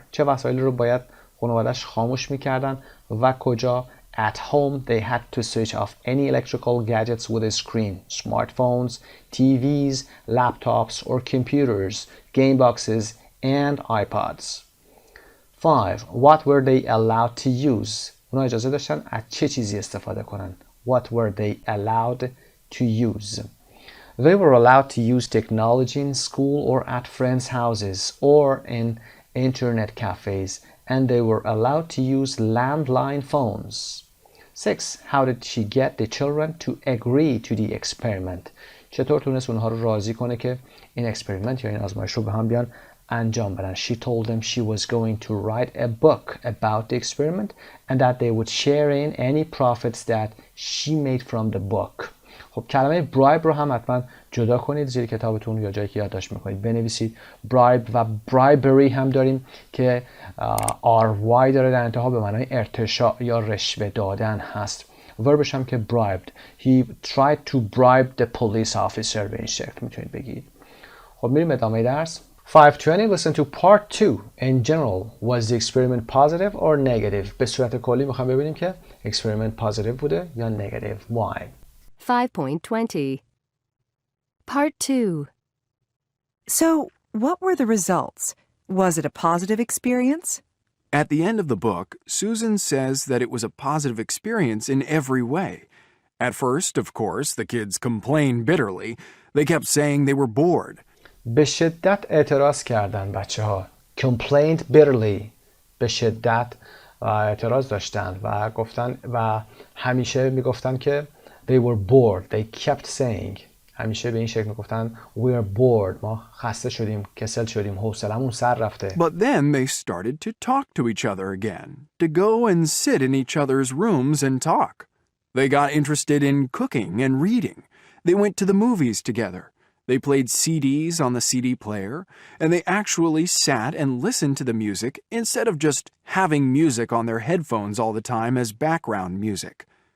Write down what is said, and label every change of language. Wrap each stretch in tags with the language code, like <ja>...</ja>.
<fa>چه وسایلی رو باید خانواده‌اش خاموش می‌کردن و کجا؟</fa> <en>At home, they had to switch off any electrical gadgets with a screen, smartphones, TVs, laptops or computers, game boxes, and iPods. 5. What were they allowed to use?</en> <fa>اونا اجازه داشتن از چه چیزی استفاده کنن؟</fa> <en>What were they allowed to use? They were allowed to use technology in school or at friends' houses or in internet cafes, and they were allowed to use landline phones. 6. How did she get the children to agree to the experiment?</en> <fa>چطور تونست اونها رو راضی کنه که این اکسپریمنت یا این آزمایش رو به هم بیان انجام بدن؟</fa> <en>She told them she was going to write a book about the experiment and that they would share in any profits that she made from the book.</en> <fa>خب کلمه bribe رو هم حتما جدا کنید زیر کتابتون یا جایی که یادداشت میکنید بنویسید. bribe و bribery هم داریم که ry داره در انتها به معنای ارتشاء یا رشوه دادن هست. وربش هم که bribed.</fa> <en>He tried to bribe the police officer</en> <fa>به این شکل میتونید بگید. خب میریم ادامه درس. 520</fa> <en>listen to part 2. In general, was the experiment positive or negative?</en> <fa>به صورت کلی میخوام ببینیم که experiment positive بوده یا negative.</fa> <en>Why? 5.20 Part 2 So, what were the results? Was it a positive experience? At the end of the book, Susan says that it was a positive experience in every way. At first, of course, the kids complained bitterly. They kept saying they were bored.</en> <fa>به شدت اعتراض کردن بچه ها.</fa> <en>Complained bitterly.</en> <fa>به شدت اعتراض داشتن و گفتن و همیشه میگفتن که</fa> <en>they were bored. They kept saying.</en> <fa>همیشه به این شکل میگفتن</fa> <en>we are bored.</en> <fa>ما خسته شدیم، کسل شدیم، حوصلمون سر رفته.</fa> <en>But then they started to talk to each other again, to go and sit in each other's rooms and talk. They got interested in cooking and reading. They went to the movies together. They played CDs on the CD player, and they actually sat and listened to the music instead of just having music on their headphones all the time as background music.</en>